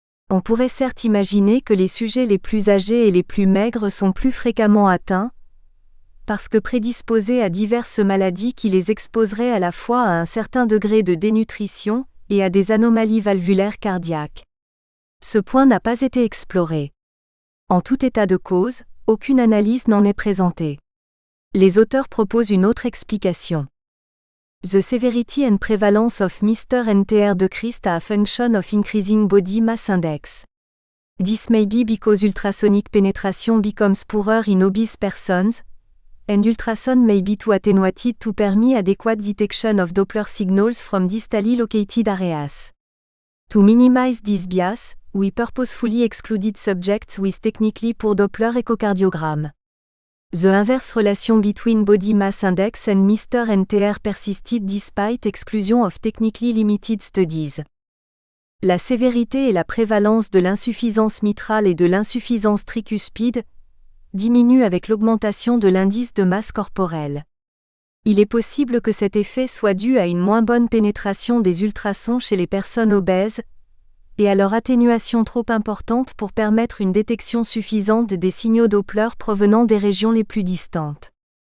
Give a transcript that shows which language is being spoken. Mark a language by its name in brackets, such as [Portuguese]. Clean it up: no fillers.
[French] On pourrait certes imaginer que les sujets les plus âgés et les plus maigres sont plus fréquemment atteints, parce que prédisposés à diverses maladies qui les exposeraient à la fois à un certain degré de dénutrition et à des anomalies valvulaires cardiaques. Ce point n'a pas été exploré. En tout état de cause, aucune analyse n'en est présentée. Les auteurs proposent une autre explication. [English] The severity and prevalence of Mr. NTR decreased a function of increasing body mass index. This may be because ultrasonic penetration becomes poorer in obese persons, and ultrasound may be too attenuated to permit adequate detection of Doppler signals from distally located areas. To minimize this bias, we purposefully excluded subjects with technically poor Doppler echocardiogram. The inverse relation between body mass index and Mr. NTR persisted despite exclusion of technically limited studies. [French] La sévérité et la prévalence de l'insuffisance mitrale et de l'insuffisance tricuspide diminue avec l'augmentation de l'indice de masse corporelle. Il est possible que cet effet soit dû à une moins bonne pénétration des ultrasons chez les personnes obèses, et à leur atténuation trop importante pour permettre une détection suffisante des signaux Doppler provenant des régions les plus distantes.